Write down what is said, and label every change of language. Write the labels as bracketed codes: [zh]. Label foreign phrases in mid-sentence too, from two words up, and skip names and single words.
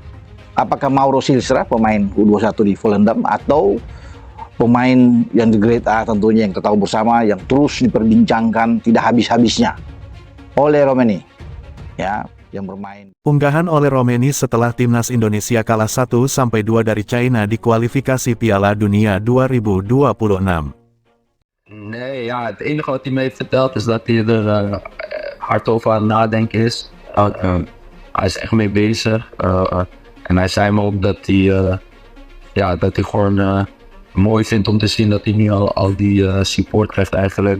[id] Apakah Mauro Silstra, pemain U21 di Volendam, atau pemain yang di Grade A tentunya yang kita tahu bersama, yang terus diperbincangkan tidak habis-habisnya, Oleh Romeni, ya, yang bermain. Unggahan oleh Romeni setelah timnas Indonesia kalah 1-2 dari China di kualifikasi Piala Dunia 2026. [nl] Nee, ja, het enige wat hij me heeft verteld is dat hij er hard over aan het nadenken is. Hij is echt mee bezig. En hij zei me ook dat hij gewoon mooi vindt om te zien dat hij nu al die support krijgt eigenlijk.